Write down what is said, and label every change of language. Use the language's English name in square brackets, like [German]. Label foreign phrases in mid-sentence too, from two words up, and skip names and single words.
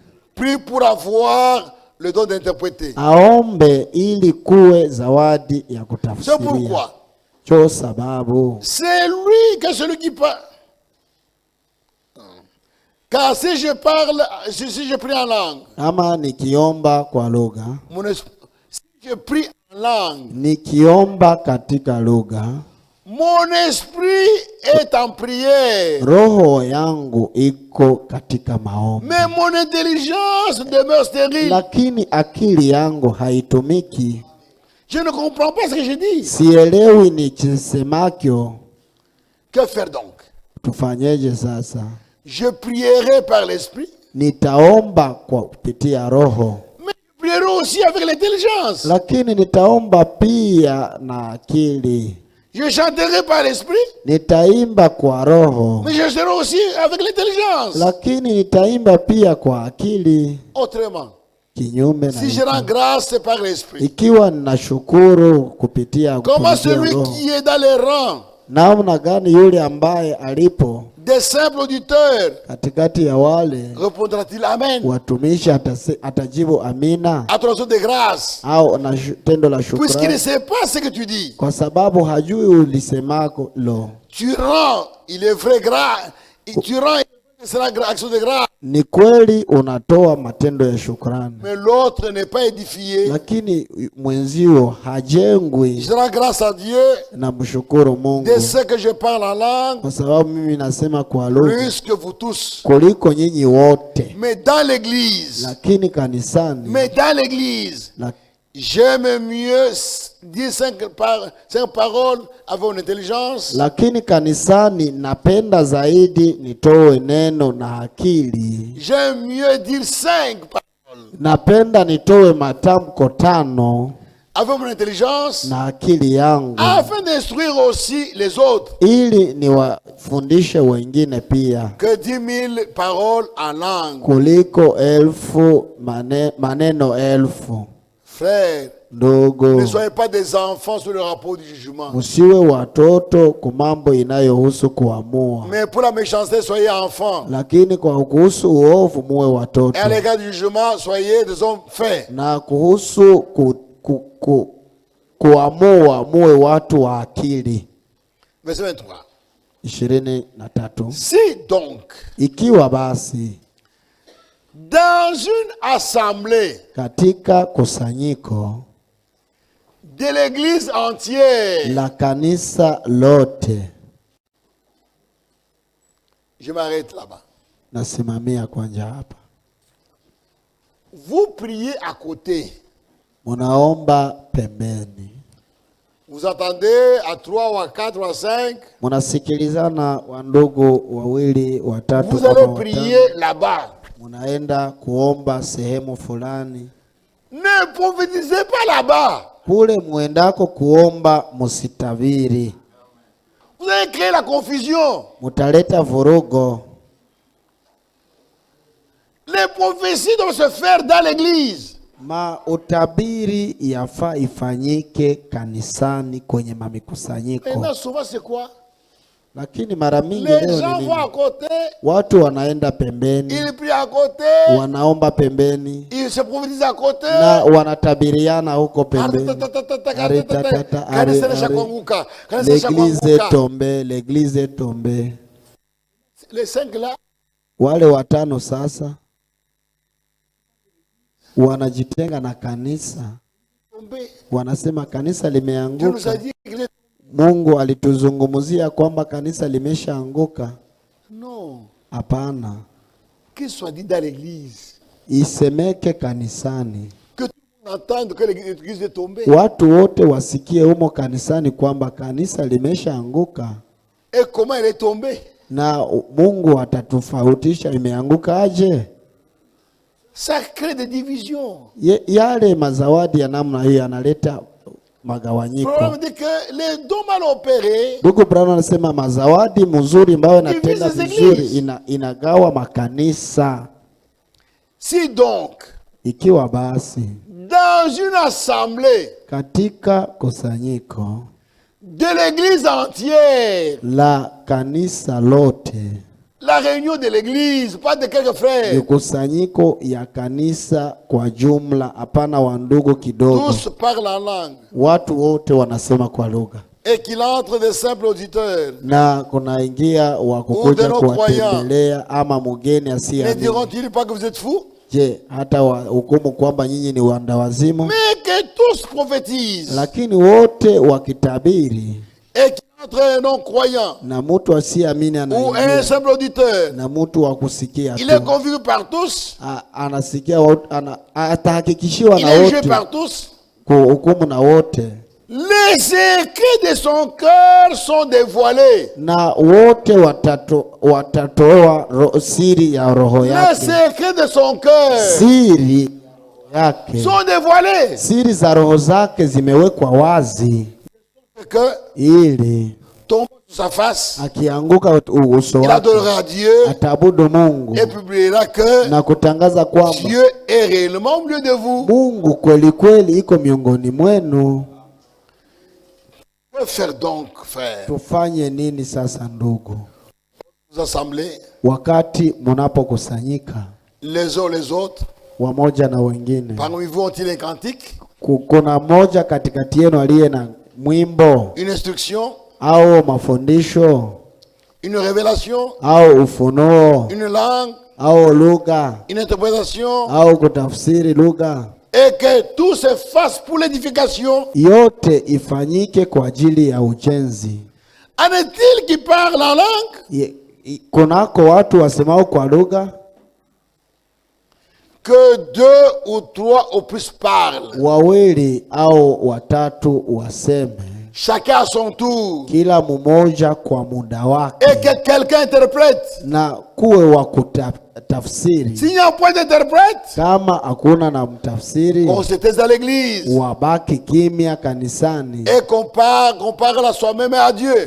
[French] Prie pour avoir le don d'interpréter. [Swahili] Aombe ili kuwe zawadi ya kutafsiria. [French] C'est pourquoi. [Swahili] Cho sababu. [French] C'est lui que celui qui parle. Car si je parle, si je prie en langue. [Swahili] Ama nikiomba kwa lugha. [French] Si je prie en langue. [Swahili] Nikiomba katika lugha. [French] Mon esprit est en prière. [Swahili] Roho yangu iko katika maombi. [French] Mais mon intelligence demeure stérile. [Swahili] Lakini akili yangu haitumiki. [French] Je ne comprends pas ce que je dis. [Swahili] Sielewi nichisemakyo. [French] Que faire donc? [Swahili] Tufanyeje sasa? [French] Je prierai par l'esprit. [Swahili] Nitaomba kwa kupitia roho. [French] Mais je prierai aussi avec l'intelligence. [Swahili] Lakini nitaomba pia na akili. [French] Je chanterai par l'esprit. [Swahili] Nitaimba kwa roho. [French] Mais je serai aussi avec l'intelligence. [Swahili] Lakini nitaimba pia kwa akili. [French] Autrement. [Swahili] Kinyume na [French] si je rends grâce par l'esprit. [Swahili] Ikiwa ninashukuru kupitia [French] comment celui qui est dans les rangs. [Swahili] Namna gani yule ambaye alipo [French] des simples auditeurs [Swahili] katikati ya wale [French] répondra-t-il amen? [Swahili] Watumishi atajibu amina. [French] À ton action de grâce. [Swahili] Au na tendo la shukrani. [French] Puisqu'il ne sait pas ce que tu dis. [Swahili] Kwa sababu hajui ulisemako lo. [French] Tu rends, il est vrai grâce. Tu rends, c'est la action de grâce. [Swahili] Ni kweli unatoa matendo ya shukrani. [French] Mais l'autre n'est pas édifié. [Swahili] Lakini mwenzio hajengwi. [French] Je rends grâce à Dieu. [Swahili] Na mshukuru Mungu. [French] De ce que je parle en langue. [Swahili] Kwa sababu mimi nasema kwa lugha. [French] Plus que vous tous. [Swahili] Kuliko nyinyi wote. [French] Mais dans l'église. [Swahili] Lakini kanisani. [French] Mais dans l'église. J'aime mieux dire cinq paroles avec une intelligence. [Swahili] Lakini kanisani napenda zaidi nitoe neno na akili. [French] J'aime mieux dire 5 paroles. [Swahili] Napenda nitoe matamko 5 [French] avec mon intelligence [Swahili] na akili yangu. [French] Afin d'instruire aussi les autres. [Swahili] Ili niwafundishe wengine pia. [French] Que 10,000 paroles en langue. [Swahili] Kuliko 1000 maneno 1000. [French] Frère, [Swahili] ndogo, [French] ne soyez pas des enfants sur le rapport du jugement. [Swahili] Musiwe watoto kumambo inayohusu kuamua. [French] Mais pour la méchanceté, soyez enfants. [Swahili] Lakini kwa kuhusu uovu muwe watoto. [French] Et à l'égard du jugement, soyez des hommes faits. [Swahili] Na kuhusu kuamua muwe watu wa akili. [French] Verset 23. Si donc, [Swahili] ikiwa basi, [French] dans une assemblée, [Swahili] katika kusanyiko [French] de l'église entière, [Swahili] la kanisa lote, [French] je m'arrête là-bas. [Swahili] Nasimamia kwanja hapa. [French] Vous priez à côté. [Swahili] Munaomba pembeni. [French] Vous attendez à 3 ou à 4 ou à 5. [Swahili] Munasikilizana wandugu wawili watatu. [French] Vous allez prier là-bas. [Swahili] Munaenda kuomba sehemu fulani. [French] Ne prophétisez pas là-bas. [Swahili] Kule muendako kuomba musitaviri. [French] Vous allez créer la confusion. [Swahili] Mutaleta vurugo. [French] Les prophéties doivent se faire dans l'église. [Swahili] Utabiri yafaa ifanyike kanisani kwenye mamikusanyiko. [French] Et là, souvent c'est quoi? [Swahili] Lakini mara mingi [French] les gens vont à côté. [Swahili] Watu wanaenda pembeni. [French] Ils prient à côté. [Swahili] Wanaomba pembeni. [French] Ils se prophétisent à côté. [Swahili] Na wanatabiriana huko pembeni. [French] L'église est tombée. Les 5 là. [Swahili] Wale watano sasa wanajitenga na kanisa. Wanasema kanisa limeanguka. Mungu alituzungumzia kwamba kanisa limeshaanguka. No. Hapana. [French] Qu'il soit dit dans l'église. [Swahili] Isemeke kanisani. [French] Que tout le monde entende que l'église est tombée. [Swahili] Watu wote wasikie humo kanisani kwamba kanisa limeshaanguka. [French] Et comment elle est tombée? [Swahili] Na Mungu atatufautisha imeanguka aje? [French] Ça crée des divisions. [Swahili] Yale mazawadi ya namna hiyo yanaleta magawanyiko. [French] Problème dit que les dons mal opérés. [Swahili] Ndugu Brown anasema mazawadi mzuri ambayo yanatenda vizuri inagawa makanisa. [French] Si donc, [Swahili] ikiwa basi, [French] dans une assemblée, [Swahili] katika kusanyiko [French] de l'église entière, [Swahili] la kanisa lote, [French] La réunion de l'église, pas de quelques frères. [Swahili] Kusanyiko ya kanisa kwa jumla, hapana wa ndugu kidogo. [French] Tous parlent en langue. [Swahili] Watu wote wanasema kwa lugha. [French] Et qu'il entre des simples auditeurs. [Swahili] Na kunaingia wakukuja kuwatembelea ama mgeni asiyeamini. [French] Ne diront-ils pas que vous êtes fous? [Swahili] Je, hata hukumu kwamba nyinyi ni wandawazimu? [French] Mais que tous prophétisent. [Swahili] Lakini wote wakitabiri. [French] Et qu'il entre un non-croyant. [Swahili] Na mtu asiyeamini anaingia. [French] Ou un simple auditeur. [Swahili] Na mtu wa kusikia tu. [French] Il est convaincu par tous. [Swahili] Anasikia atahakikishiwa na wote. [French] Il est jugé par tous. [Swahili] Kuhukumu na wote. [French] Les secrets de son cœur sont dévoilés. [Swahili] Na wote watatoa siri ya roho yake. [French] Les secrets de son cœur [Swahili] siri yake [French] sont dévoilés. [Swahili] Siri za roho zake zimewekwa wazi. [French] Que [Swahili] ili [French] tombe sur sa face, [Swahili] akianguka uso wake, [French] il adorera Dieu, [Swahili] atabudu Mungu, [French] et publiera que [Swahili] na kutangaza kwamba [French] Dieu est réellement au milieu de vous. [Swahili] Mungu kweli kweli iko miongoni mwenu. [French] Que faire donc, frère? [Swahili] Tufanye nini sasa ndugu? [French] Vous assemblez, [Swahili] wakati mnapokusanyika [French] les uns les autres, [Swahili] wamoja na wengine. [French] Parmi vous ont-ils un cantique? [Swahili] Kuna mmoja katikati yenu aliye na mwimbo, [French] une instruction, [Swahili] au mafundisho, [French] une révélation, [Swahili] au ufunuo, [French] une langue, [Swahili] au lugha, [French] une interprétation, [Swahili] au kutafsiri lugha? [French] Et que tout se fasse pour l'édification. [Swahili] Yote ifanyike kwa ajili ya ujenzi. [French] En est-il qui parle en langue? [Swahili] Kunako watu wasemao kwa lugha? [French] Que deux ou trois au plus parlent. [Swahili] Wawili au watatu waseme. [French] Chacun à son tour. [Swahili] Kila mmoja kwa muda wake. [French] Et que quelqu'un interprète. [Swahili] Na kuwe wa kutafsiri. [French] S'il n'y a point d'interprète, [Swahili] kama hakuna na mtafsiri, [French] on se taise à l'église. [Swahili] Wabaki kimya kanisani. [French] Et qu'on parle à soi-même et à Dieu.